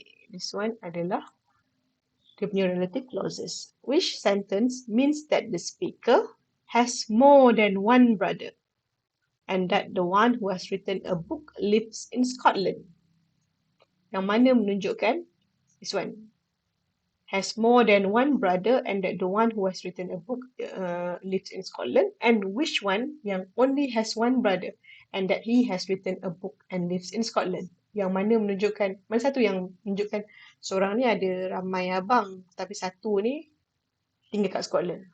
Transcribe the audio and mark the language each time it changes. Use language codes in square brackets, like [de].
[en] This one [ms] adalah dia punya [en] relative clauses. Which sentence means that the speaker has more than one brother and that the one who has written a book lives in Scotland? [ms] Yang mana menunjukkan [en] this one has more than one brother and that the one who has written a book lives in Scotland, and which one yang only has one brother and that he has written a book and lives in Scotland? [ms] Yang mana menunjukkan, mana satu yang menunjukkan seorang ni ada ramai abang tapi satu ni tinggal kat Scotland.